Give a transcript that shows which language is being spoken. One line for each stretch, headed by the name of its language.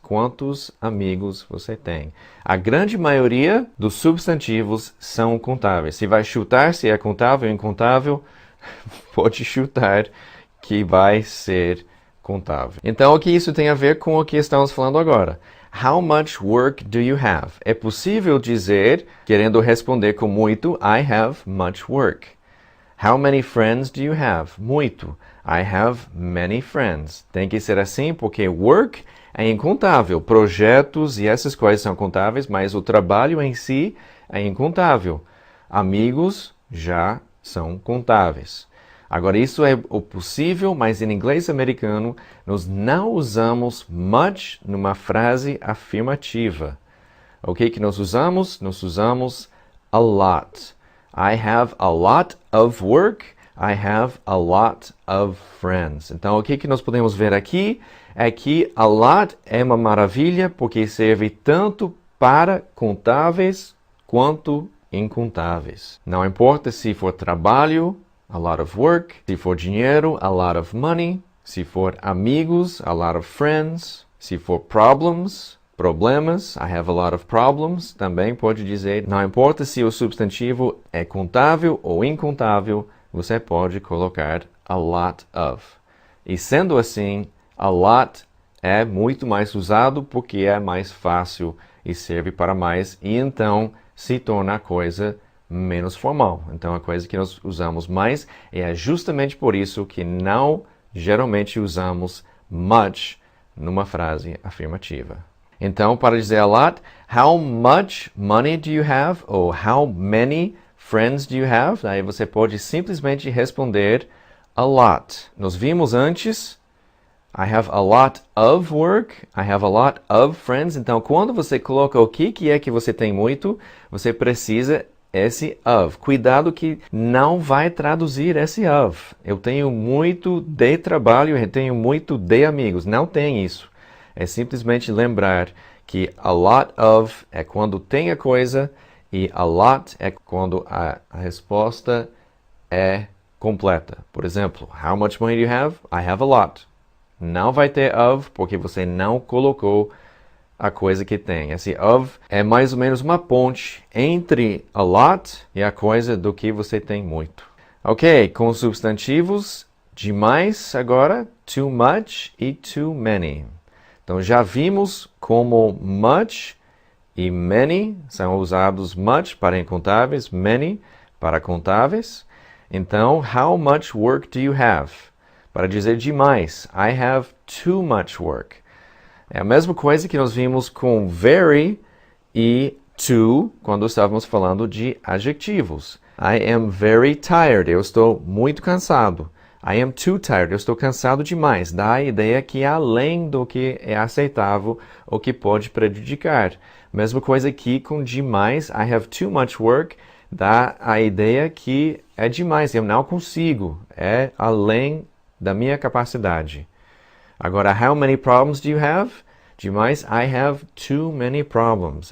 Portuguese: Quantos amigos você tem? A grande maioria dos substantivos são contáveis. Se vai chutar se é contável ou incontável, pode chutar que vai ser contável. Então, o que isso tem a ver com o que estamos falando agora?
English: How much work do you have?
Portuguese: É possível dizer, querendo responder com muito,
English: I have much work. How many friends do you have? Muito. I have many friends.
Portuguese: Tem que ser assim porque work é incontável. Projetos e essas coisas são contáveis, mas o trabalho em si é incontável. Amigos já são contáveis. Agora, isso é o possível, mas em inglês americano, nós não usamos much numa frase afirmativa. O que nós usamos? Nós usamos a lot.
English: I have a lot of work. I have a lot of friends.
Portuguese: Então, o que nós podemos ver aqui é que a lot é uma maravilha porque serve tanto para contáveis quanto incontáveis. Não importa se for trabalho, a lot of work. Se for dinheiro, a lot of money. Se for amigos, a lot of friends. Se for problemas,
English: I have a lot of problems.
Portuguese: Também pode dizer, não importa se o substantivo é contável ou incontável, você pode colocar a lot of. E sendo assim, a lot é muito mais usado porque é mais fácil e serve para mais, e então se torna a coisa menos formal. Então, a coisa que nós usamos mais é justamente por isso que não geralmente usamos much numa frase afirmativa. Então, para dizer
English: a lot, how much money do you have? Ou how many friends do you have?
Portuguese: Aí você pode simplesmente responder a lot. Nós vimos antes,
English: I have a lot of work, I have a lot of friends.
Portuguese: Então, quando você coloca o que é que você tem muito, você precisa esse of. Cuidado que não vai traduzir esse of. Eu tenho muito de trabalho, eu tenho muito de amigos. Não tem isso. É simplesmente lembrar que a lot of é quando tem a coisa e a lot é quando a resposta é completa. Por exemplo,
English: how much money do you have? I have a lot.
Portuguese: Não vai ter of porque você não colocou a coisa que tem. Esse of é mais ou menos uma ponte entre a lot e a coisa do que você tem muito. Ok, com substantivos, demais agora, too much e too many. Então já vimos como much e many são usados much para incontáveis, many para contáveis.
English: Então, how much work do you have?
Portuguese: Para dizer demais,
English: I have too much work.
Portuguese: É a mesma coisa que nós vimos com very e too quando estávamos falando de adjetivos.
English: I am very tired.
Portuguese: Eu estou muito cansado.
English: I am too tired.
Portuguese: Eu estou cansado demais. Dá a ideia que é além do que é aceitável ou que pode prejudicar. Mesma coisa aqui com demais.
English: I have too much work.
Portuguese: Dá a ideia que é demais. Eu não consigo. É além da minha capacidade.
English: Agora, how many problems do you have?
Portuguese: Demais,
English: I have too many problems.